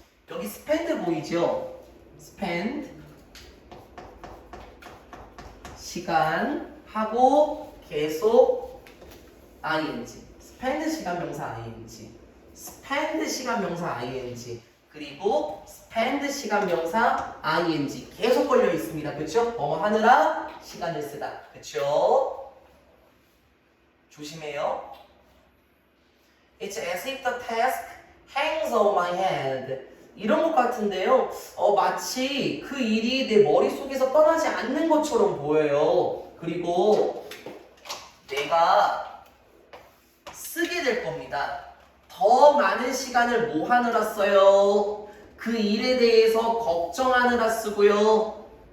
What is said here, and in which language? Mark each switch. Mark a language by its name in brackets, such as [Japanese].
[Korean] 여기 spend 보이죠? spend 시간 하고 계속 ing spend 시간 명사 ing spend 시간 명사 ing 그리고 spend 시간 명사 ing 계속 걸려 있습니다. 그쵸? 뭐뭐 하느라 시간을 쓰다. 그쵸? 조심해요. [English] It's as if the task hangs on my head. [Korean] 이런 것 같은데요. 마치 그 일이 내 머릿속에서 떠나지 않는 것처럼 보여요. 그리고 내가 쓰게 될 겁니다. 더 많은 시간을 뭐 하느라 써요? 그 일에 대해서 걱정하느라 쓰고요.